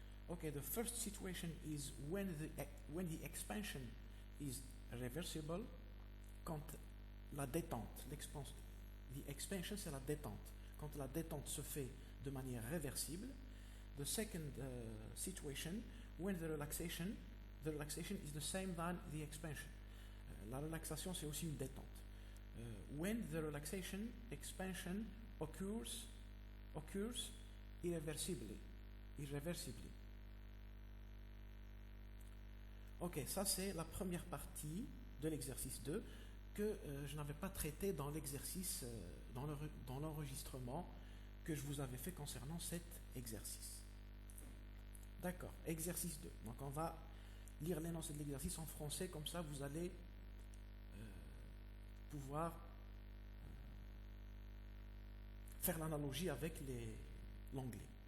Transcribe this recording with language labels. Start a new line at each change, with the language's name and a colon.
English: Okay, the first situation is when the expansion is reversible,
French: quand la détente,
English: the expansion
French: c'est la détente, quand la détente se fait de manière réversible.
English: The second situation, when the relaxation is the same than the expansion.
French: La relaxation c'est aussi une détente.
English: When the expansion occurs irreversibly.
French: Ok, ça c'est la première partie de l'exercice 2 que je n'avais pas traité dans l'exercice, dans l'enregistrement que je vous avais fait concernant cet exercice. D'accord, exercice 2. Donc on va lire l'énoncé de l'exercice en français, comme ça vous allez pouvoir faire l'analogie avec l'anglais.